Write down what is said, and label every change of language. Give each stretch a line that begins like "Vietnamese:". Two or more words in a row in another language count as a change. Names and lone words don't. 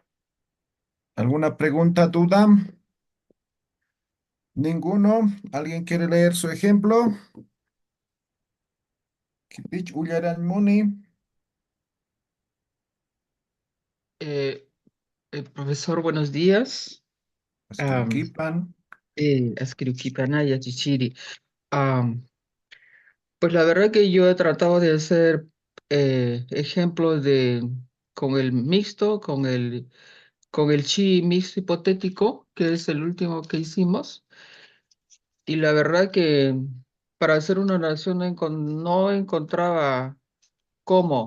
Spanish: ¿Alguna pregunta, duda? ¿Ninguno? ¿Alguien quiere leer su ejemplo? Kipich Ullaran Moni, Eh, Profesor, buenos días. Am,
Aymara: Ascriuquipan. Ascriuquipanaya, Chichiri. Am,
Spanish: pues la verdad que yo he tratado de hacer ejemplos con el mixto, con el chi mixto hipotético, que es el último que hicimos. Y la verdad que para hacer una oración no encontraba cómo.